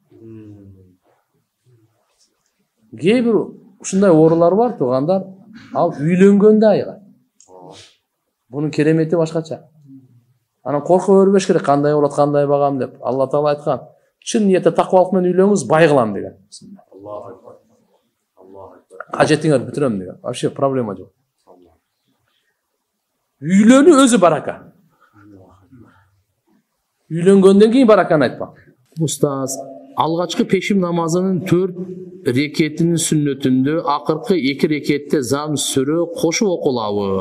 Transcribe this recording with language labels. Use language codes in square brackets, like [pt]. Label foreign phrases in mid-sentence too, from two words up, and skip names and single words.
[ky] Кээ бир ушундай оорулар бар, туугандар, ал үйлөнгөндө айыгат. Bunun керемети башкача. Анан коркуп өрбөш керек, кандай болот, кандай багам деп. Алла Таала айткан, чын ниетте таквалык менен үйлөнүңүз, бай кылам деген. [ar] الله أكبر. الله أكبر. [ky] Кажетиңер бүтүрөм деген. Вообще проблема жок. Үйлөнүү өзү барака. Үйлөнгөндөн кийин бараканы айтпак. Устаз, алгачкы пешим намазынын 4 рекетинин сүннөтүндө акыркы 2 рекетте зам сүрө кошуп окулабы?